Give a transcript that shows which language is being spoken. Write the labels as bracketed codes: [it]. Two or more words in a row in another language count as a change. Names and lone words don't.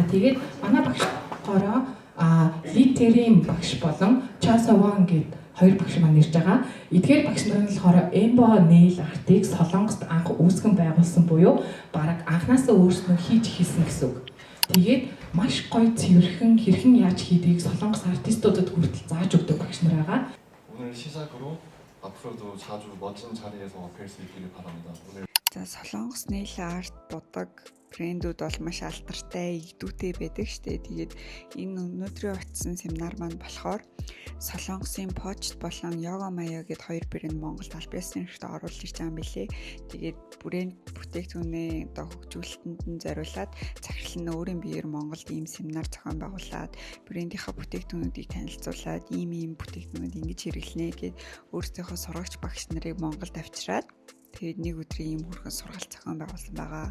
[mn] Тэгээд манай багш гороо литерийн багш болон Часаван гэд хоёр багш маань ирж байгаа. Эдгээр багш нар нь болохоор Embo Nail Art-ыг Солонгост анх үүсгэн байгуулсан буюу бараг анхнаасаа өөрснөө хийж эхэлсэн гэсэн үг. Тэгээд маш гоё цэвэрхэн хэрхэн яаж хийдгийг Солонгос артистуудад хүртэл зааж өгдөг багш нар байгаа. [ko] 오늘 시작으로 앞으로도 자주 멋진 자리에서 뵐 수 있기를 바랍니다. [mn] За Солонгос [en] nail art [mn] будаг брэндүүд бол маш алдартай, игдүүтэй байдаг штэ. Тэгээд энэ өнөөдрийн очсон семинар маань болохоор Солонгосын почт болон Yoga Maya гэд хоёр брэнд Монголд аль биесийн хэрэгтэй оруулж ирж байгаа юм билээ. Тэгээд брэнд бүтээгдэхүүнээ одоо хөгжүүлэлтэнд нь зориулаад захирал нь өөрийн биеэр Монголд ийм семинар зохион байгуулад брэндийнхаа бүтээгдэхүүнүүдийг танилцуулаад ийм бүтээгдэхүүнүүд ингэж хэрэглэнэ гэд өөрсдийнхөө сурагч багш нарыг Монголд авчираад тэгээд нэг өдрийн ийм хүрхэн сургалт зохион байгуулсан байгаа.